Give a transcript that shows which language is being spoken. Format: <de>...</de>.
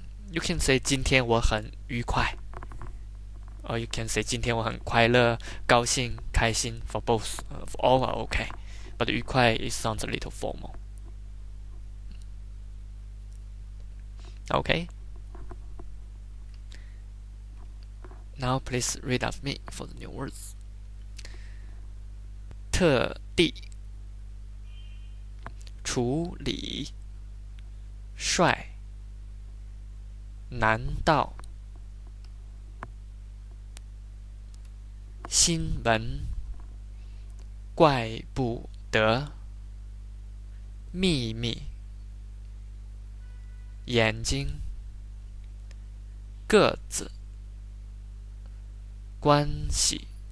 <en>You can say</en> <zh>今天我很愉快。</zh> <en>Or you can say</en> <zh>今天我很快乐、高兴、开心。</zh> <en>For both, for all are okay. But 愉快 it sounds a little formal. Okay. Now please read after me for the new words.</en> <zh>特地、处理、帅、难道、新闻、怪不得、秘密、眼睛、个子、关系、</zh>